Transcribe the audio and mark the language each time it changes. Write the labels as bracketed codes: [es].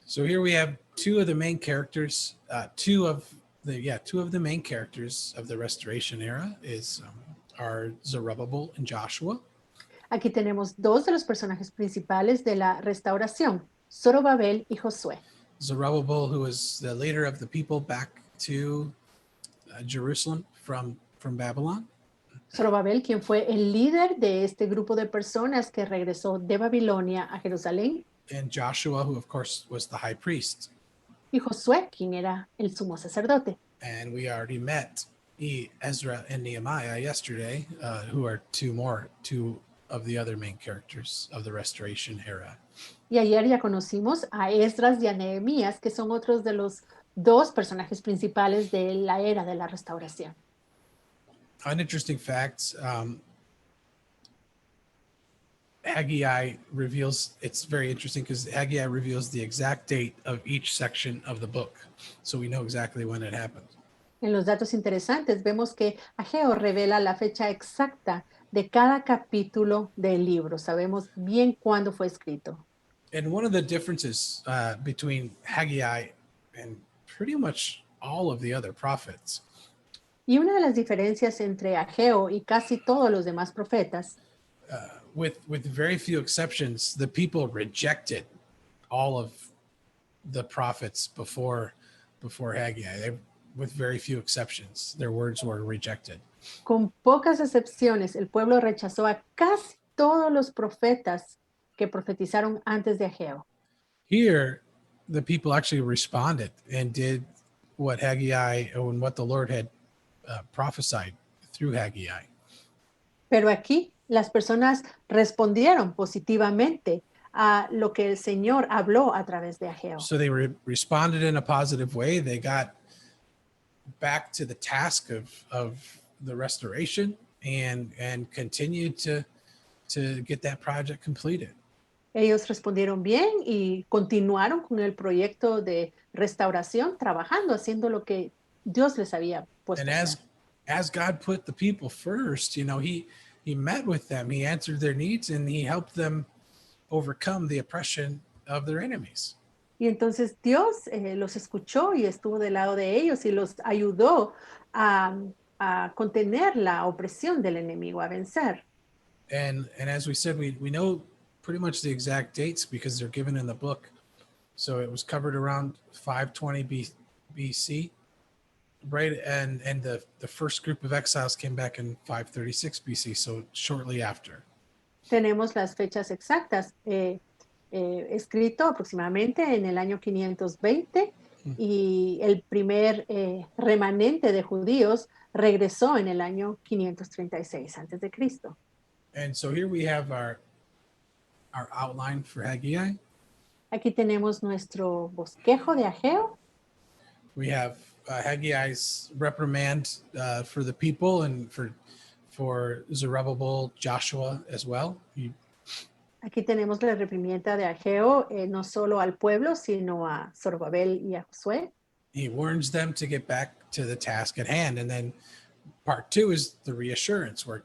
[en] So here we have two of the main characters, two of the main characters of the restoration era are Zerubbabel and Joshua. [es] Aquí tenemos dos de los personajes principales de la restauración, Zorobabel y Josué. [en] Zerubbabel, who was the leader of the people back to Jerusalem from Babylon. [es] Zorobabel, quien fue el líder de este grupo de personas que regresó de Babilonia a Jerusalén, [en] And Joshua, who of course was the high priest. [es] y Josué, quien era el sumo sacerdote. [en] And we already met Ezra and Nehemiah yesterday, who are two of the other main characters of the restoration era. [es] Y ayer ya conocimos a Esdras y a Nehemías, que son otros de los dos personajes principales de la era de la restauración. [en] An interesting fact, Haggai reveals, it's very interesting because Haggai reveals the exact date of each section of the book. So we know exactly when it happened. [es] En los datos interesantes vemos que Ageo revela la fecha exacta de cada capítulo del libro. Sabemos bien cuándo fue escrito. [en] And one of the differences between Haggai and pretty much all of the other prophets [es] Y una de las diferencias entre Ageo y casi todos los demás profetas, [en] with very few exceptions, the people rejected all of the prophets before Haggai. With very few exceptions, their words were rejected. [es] con pocas excepciones, el pueblo rechazó a casi todos los profetas que profetizaron antes de Ageo. [en] Here, the people actually responded and did what Haggai and what the Lord had prophesied through Haggai. [es] Pero aquí las personas respondieron positivamente a lo que el Señor habló a través de Ageo. [en] So they responded in a positive way. They got back to the task of the restoration and continued to get that project completed. [es] Ellos respondieron bien y continuaron con el proyecto de restauración, trabajando, haciendo lo que Dios les había puesto [en] And [es] a hacer. [en] as God put the people first, he met with them, he answered their needs, and he helped them overcome the oppression of their enemies. [es] Y entonces Dios los escuchó y estuvo del lado de ellos y los ayudó a, a contener la opresión del enemigo, a vencer. [en] And as we said, we know pretty much the exact dates because they're given in the book. So it was covered around 520 BC, right? And the first group of exiles came back in 536 BC, so shortly after. [es] Tenemos las fechas exactas, escrito aproximadamente en el año 520 y el primer remanente de judíos regresó en el año 536 antes de Cristo. [en] And so here we have our outline for Haggai. [es] Aquí tenemos nuestro bosquejo de Ageo. [en] We have Haggai's reprimand for the people and for Zerubbabel, Joshua as well. [es] Aquí tenemos la reprimienda de Ageo, no solo al pueblo, sino a Zorobabel y a Josué. [en] He warns them to get back to the task at hand. And then part two is the reassurance